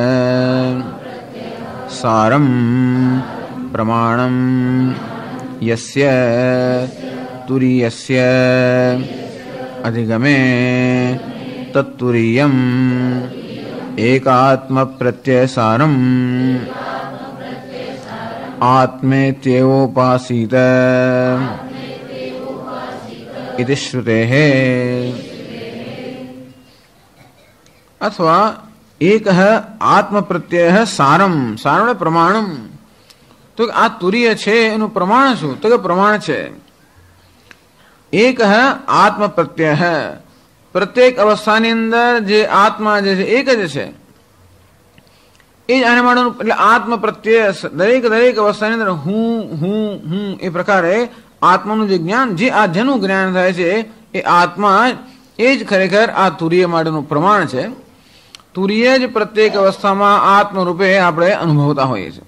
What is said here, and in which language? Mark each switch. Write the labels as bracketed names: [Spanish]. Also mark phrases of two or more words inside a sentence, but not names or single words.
[Sanskrit] सारम प्रमाणम यस्य तुरीयस्य अधिगमे तत्तुरीयम एकात्म प्रत्यय सारम आत्मेत्येवोपासीत इति श्रुतेः। अथवा एक आत्म प्रत्यय सारम, सारण प्रमाणम। [Gujarati] તો આ તુરીય છે એનુ પ્રમાણ છૂ? તો પ્રમાણ છે એક આત્મ પ્રત્યય હૈ। પ્રત્યેક અવસ્થાની અંદર જે આત્મા જે એક જ છે એ જ આને માટેનુ એટલે આત્મ પ્રત્યય દરેક દરેક અવસ્થાની અંદર હું હું હું એ પ્રકારે આત્માનું જે જ્ઞાન, જે આ જેનું જ્ઞાન થાય છે એ આત્મા એ જ ખરેખર આ તુરીય માટેનું પ્રમાણ છે. તુરીય જ પ્રત્યેક અવસ્થામાં આત્મ રૂપે આપણે અનુભવતા હોઈએ છીએ.